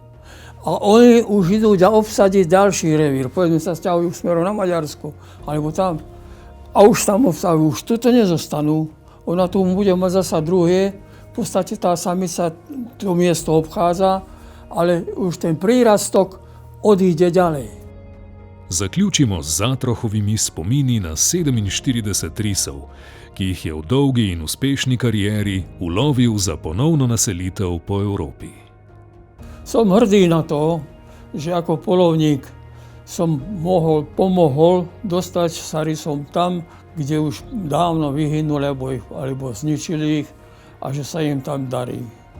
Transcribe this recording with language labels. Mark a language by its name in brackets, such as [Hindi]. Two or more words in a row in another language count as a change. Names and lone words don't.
[Slovak] A oni už idú obsadiť ďalší revír. Povedzme sa sťahujú smerom na Maďarsko, alebo tam. A už tam obsahujú, už tuto nezostanú. Ona tu bude mať zasa druhé. V podstate tá samica to miesto obchádza, ale už ten prírastok odíde ďalej. [Slovenian] Zaključimo z Zatrohovimi spomini na 47 rysov, ki jih je v dolgi in uspešni karieri ulovil za ponovno naselitev po Evropi. [Slovak] Som hrdý na to, že ako polovník som pomohol dostať sa rysom tam, kde už dávno vyhynuli alebo zničili ich a že sa im tam darí.